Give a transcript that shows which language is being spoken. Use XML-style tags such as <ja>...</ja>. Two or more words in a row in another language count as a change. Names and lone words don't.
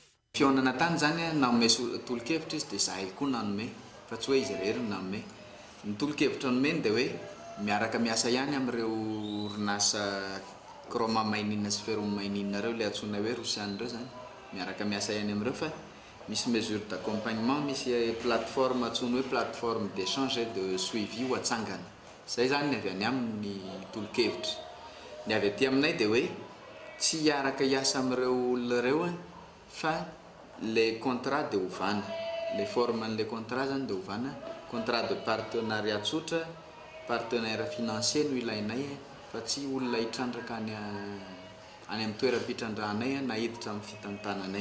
<mg>Fionana tany zany nanome tolo-kevitra izy dia zahay koa nanome, fa tsy hoe izy rery nanome. Ny tolo-kevitra nomeny dia hoe miaraka miasa ihany amin'ireo orinasa Kraoma Mainina sy Ferro Mainina reo, le antsoina hoe Rosiana reo zany. Miaraka miasa ihany amin'ireo fa misy</mg> <fr>mesure d'accompagnement,</fr> <mg>misy plateforme antsoina hoe</mg> <fr>plateforme d'échange et de suivi</fr> <mg>ho atsangana. Zay zany ny avy any amin'ny tolo-kevitra. Ny avy aty aminay dia hoe tsy hiaraka hiasa amin'ireo olona reo fa le contrat dia ovana. Le forme-n'le contrat zany dia ovana.</mg> <fr>Contrat de partenariat</fr> <mg>tsotra,</mg> <fr>partenaire financier</fr> <mg>no ilainay fa tsy olona hitrandraka any amin'ny toeram-pitrandrahanay na hiditra amin'ny fitantananay.</mg>